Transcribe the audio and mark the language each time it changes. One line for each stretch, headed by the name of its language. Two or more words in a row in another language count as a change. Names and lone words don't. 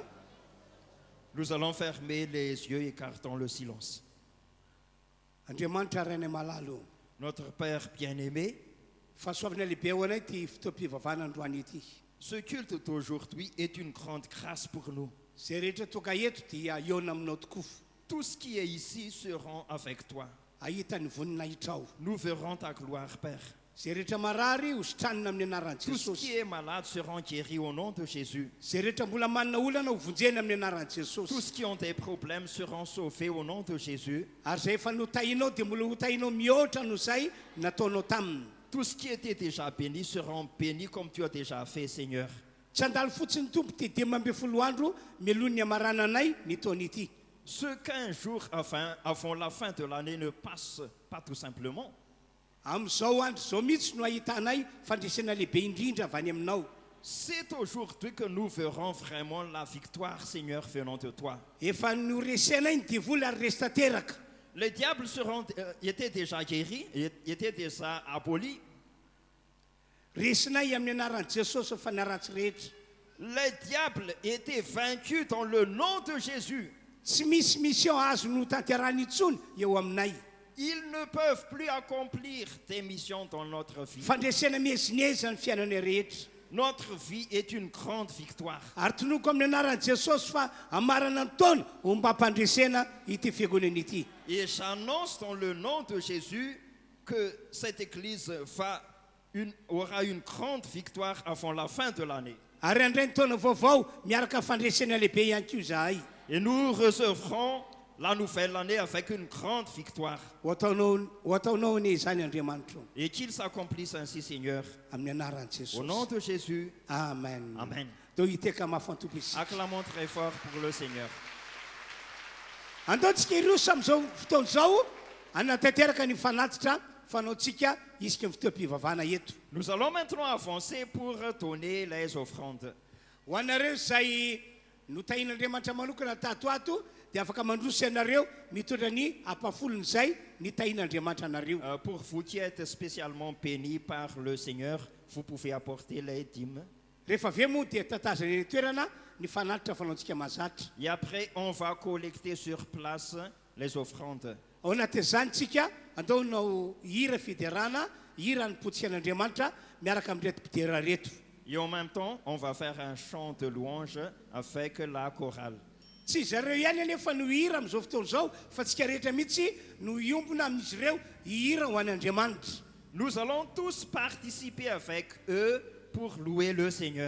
French: Nous allons fermer les yeux et écartons le silence.
Malagasy: Andriamanitra rainay malalo
French: Notre Père bien-aimé,
Malagasy: fahasoavana lehibe ho anay ty fotoam-pivavana androany ity.
French: ce culte d'aujourd'hui est une grande grâce pour nous.
Malagasy: Zay rehetra toka eto dia iona aminao tokoa.
French: Tous qui est ici seront avec toi.
Malagasy: Ahita ny vonina hitrao.
French: Nous verrons ta gloire, Père.
Malagasy: Zay rehetra marary hositranina amin'ny anaran'i
French: Tous
Malagasy: Jesosy.
French: qui est malade seront guéris au nom de Jésus.
Malagasy: Zay rehetra mbola manana olana ho vonjena amin'ny anaran'i Jesosy.
French: Tous qui ont des problèmes seront sauvés au nom de Jésus.
Malagasy: Ary zay efa notahinao dia mbola hotahinao mihoatra no zay nataonao taminy.
French: Tous qui étaient déjà bénis seront bénis comme tu as déjà fait, Seigneur.
Malagasy: Tsy andalo fotsiny tompo ty 12 andro mialohan'ny hamarana anay ny taona ity.
French: Ceux qu'un jour avant la fin de l'année ne passent pas tout simplement.
Malagasy: Amin'izao andro zao mihitsy no ahitanay fandresena lehibe indrindra avy any aminao.
French: C'est aujourd'hui que nous verrons vraiment la victoire, Seigneur, venant de toi.
Malagasy: Efa noresenay ny devoly ary resy tanteraka.
French: Les diables étaient déjà guéris, étaient déjà abolis.
Malagasy: Resinay amin'ny anaran'i Jesosy fa naratsy rehetra.
French: Les diables étaient vaincus dans le nom de Jésus.
Malagasy: Tsy misy mission azo no tanterahany intsony eo aminay.
French: Ils ne peuvent plus accomplir des missions dans notre vie.
Malagasy: Fandresena mihezineza ny fiainana rehetra.
French: Notre vie est une grande victoire.
Malagasy: Ary tonoko amin'ny anaran'i Jesosy fa amarana ny taona ho mba hampandresena ity fiangonana ity.
French: Et j'annonce dans le nom de Jésus que cette église aura une grande victoire avant la fin de l'année.
Malagasy: Ary andray ny taona vaovao miaraka fandresena lehibe ihany koa zahay.
French: Et nous recevrons la nouvelle année avec une grande victoire.
Malagasy: Ho ataonao ny izany Andriamanitra.
French: Et qu'il s'accomplisse ainsi, Seigneur.
Malagasy: Amin'ny anaran'i Jesosy.
French: Au nom de Jésus. Amen. Amen.
Malagasy: Tao hiteka mafantompo isika.
French: Acclamons très fort pour le Seigneur.
Malagasy: Andaontsika iroso amin'izao fotoana izao anatanteraka ny fanatitra fanaontsika isika ny fotoam-pivavana eto.
French: Nous allons maintenant avancer pour donner les offrandes.
Malagasy: Ho anareo izay notahin'Andriamanitra manokana tato ato dia afaka mandroso ianareo mitondra ny ampafolony izay ny tahin'Andriamanitra anareo.
French: Pour vous qui êtes spécialement bénis par le Seigneur, vous pouvez apporter les dîmes.
Malagasy: Rehefa avy moa dia tatazana ny toerana ny fanatitra fanaontsika mahazatra.
French: Et après, on va collecter sur place les offrandes.
Malagasy: Ao anatin'izany tsika andaonao hira fiderana, hira ny potsian'Andriamanitra miaraka amin'reto mpidera reto.
French: Et en même temps, on va faire un chant de louange avec la chorale.
Malagasy: Tsy zareo ihany anefa no hira amin'izao fotoana izao fa tsika rehetra mihitsy no hiombona amin'izy ireo hira ho an'Andriamanitra.
French: Nous allons tous participer avec eux pour louer le Seigneur.